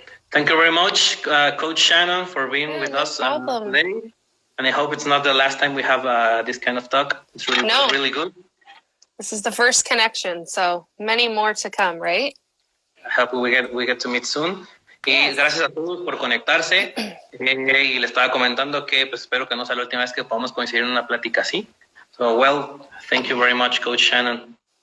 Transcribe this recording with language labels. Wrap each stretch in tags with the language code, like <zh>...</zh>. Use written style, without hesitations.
<en>Thank you very much, Coach Shannon, for being with us today. And I hope it's not the last time we have this kind of talk. It's really good. This is the first connection, so many more to come, right? I hope we get to meet soon.</en> <es>Y gracias a todos por conectarse. Y le estaba comentando que pues espero que no sea la última vez que podamos coincidir en una plática así.</es> <en>So, thank you very much, Coach Shannon.</en>